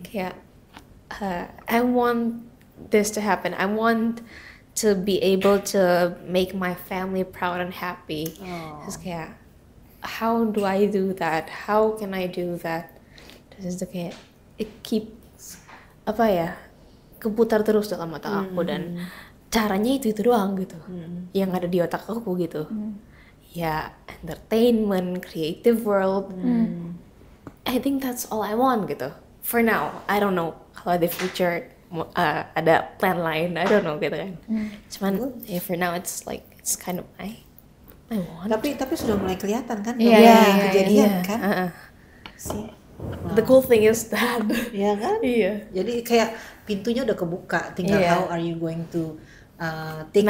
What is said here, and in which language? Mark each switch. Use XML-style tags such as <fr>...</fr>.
<id>kayak</id> <en>I want this to happen. I want to be able to make my family proud and happy. Oh.</en> <id>Terus kayak</id> <en>how do I do that? How can I do that?</en> <id>Terus itu kayak</id> <en>it keeps</en> <id>apa ya, keputar terus dalam otak aku, dan caranya itu doang gitu yang ada di otak aku gitu.</id> <en>Ya entertainment, creative world. I think that's all I want</en> <id>gitu.</id> <en>For now, I don't know</en> <id>kalau di</id> <en>future</en> <id>ada</id> <en>plan</en> <id>lain,</id> <en>I don't know</en> <id>gitu kan. Cuman ya</id> <en>for now it's like it's kind of I want.</en> <id>Tapi sudah mulai kelihatan kan? Iya, Udah mulai iya, kejadian kan? Uh-uh. Sih.</id> <en>The cool thing is that.</en> <id>Iya kan? Iya. Jadi kayak pintunya udah kebuka, tinggal Iya.</id> <en>how are you going to take this</en>